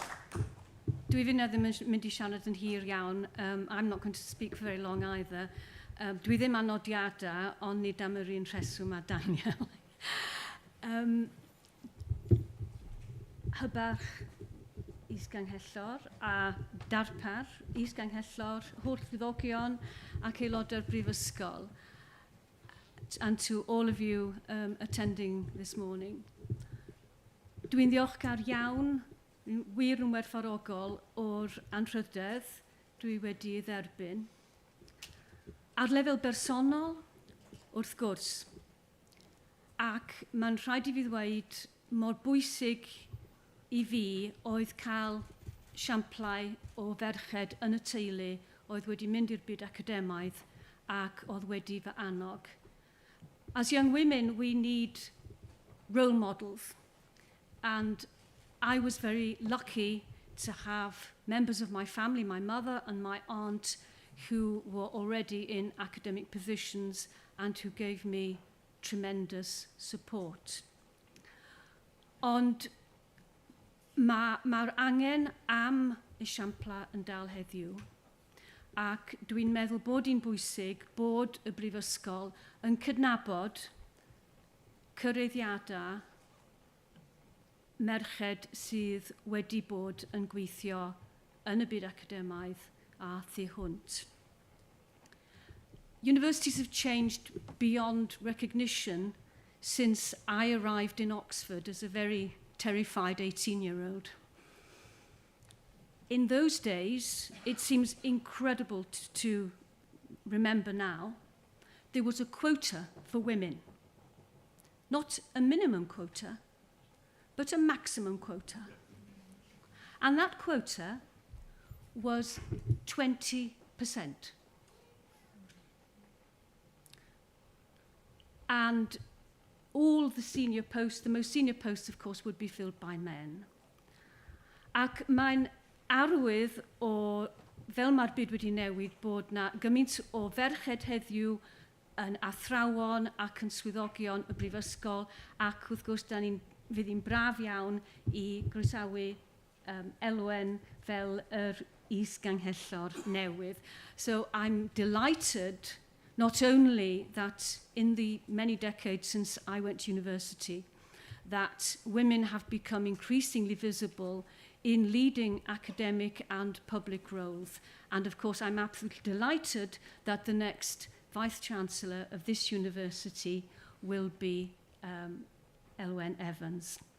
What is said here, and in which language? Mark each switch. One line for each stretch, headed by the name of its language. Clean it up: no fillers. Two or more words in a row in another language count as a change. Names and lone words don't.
Welsh: Dwi fyna ddim yn mynd I siarad yn hir iawn.
English: I'm not going to speak for very long either.
Welsh: Dwi ddim â nodiadau, ond nid am yr un rheswm â Daniel. Hybarch is-ganghellor a darpar is-ganghellor, holl swyddogion ac aelodau'r brifysgol,
English: and to all of you attending this morning.
Welsh: Dwi'n ddiolchgar iawn, wir yn werthfawrogol o'r anrhydedd dwi wedi ei dderbyn. Ar lefel bersonol, wrth gwrs, ac mae'n rhaid I fi ddweud mor bwysig I fi oedd cael siamplau o ferched yn y teulu oedd wedi mynd i'r byd academaidd ac oedd wedi fy annog.
English: As young women, we need role models, and I was very lucky to have members of my family, my mother and my aunt, who were already in academic positions and who gave me tremendous support.
Welsh: Ond mae'r angen am esiampla yn dal heddiw, ac dwi'n meddwl bod hi'n bwysig bod y brifysgol yn cydnabod cyreiddiadau merched sydd wedi bod yn gweithio yn y byd academaidd a thu hwnt.
English: Universities have changed beyond recognition since I arrived in Oxford as a very terrified 18-year-old. In those days, it seems incredible to remember now, there was a quota for women. Not a minimum quota, but a maximum quota. And that quota was 20%. And all the senior posts, the most senior posts, of course, would be filled by men.
Welsh: Ac mae'n arwydd o, fel mae'r byd wedi newid, bod na gymaint o ferched heddiw yn athrawon ac yn swyddogion y brifysgol, ac wrth gwrs, fydd hi'n braf iawn I groesawu elwen fel yr is-ganghellor newydd.
English: So I'm delighted not only that in the many decades since I went to university, that women have become increasingly visible in leading academic and public roles. And of course, I'm absolutely delighted that the next Vice-Chancellor of this university will be Elwen Evans.